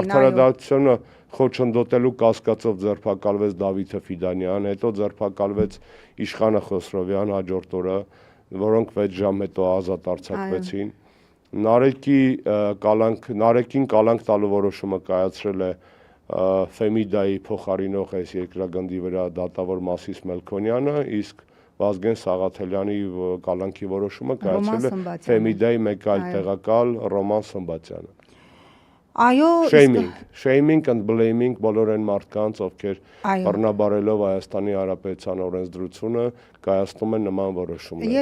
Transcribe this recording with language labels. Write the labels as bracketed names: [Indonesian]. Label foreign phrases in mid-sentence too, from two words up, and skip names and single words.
[Armenian] Արդարադատությունը խոչընդոտելու կասկածով ձերբակալվեց Դավիթ Ֆիդանյան, հետո ձերբակալվեց Իշխանը Խոսրովյան հաջորդ օրը, որոնք 6 ժամ հետո ազատ արձակվեցին։ Նարեկին կալանք տալու որոշումը կայացրել է Ֆեմիդայի փոխարինող այս երկրագնդի վրա դատավոր Մասիս Մելքոնյանը, իսկ Վազգեն Սաղաթելյանի կալանքի որոշումը կայացրել է Ֆեմիդայի մեկ այլ տեղակալ Ռոման Սմբատյանը։ Այո, [English] Shaming and blaming [Armenian] բոլոր այն մարդկանց, ովքեր բռնաբարելով Հայաստանի Հանրապետության օրենսդրությունը կայացնում են նման որոշումներ։